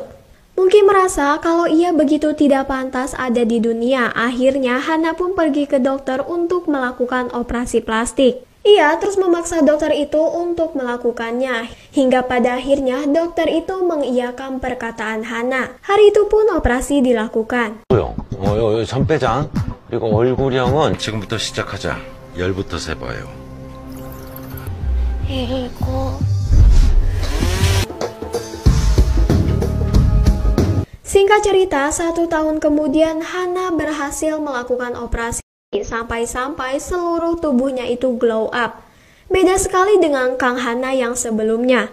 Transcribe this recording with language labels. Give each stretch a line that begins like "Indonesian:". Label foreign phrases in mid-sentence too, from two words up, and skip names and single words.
Indonesian: Mungkin merasa kalau ia begitu tidak pantas ada di dunia. Akhirnya Hana pun pergi ke dokter untuk melakukan operasi plastik. Ia terus memaksa dokter itu untuk melakukannya. Hingga pada akhirnya dokter itu mengiyakan perkataan Hana. Hari itu pun operasi dilakukan.
Korean: 전폐장 그리고 얼굴형은 지금부터 시작하자. 10부터 세봐요. 7.
Indonesian: Singkat cerita, 1 tahun kemudian Hana berhasil melakukan operasi sampai-sampai seluruh tubuhnya itu
English: glow up.
Indonesian: Beda sekali dengan Kang Hana yang sebelumnya.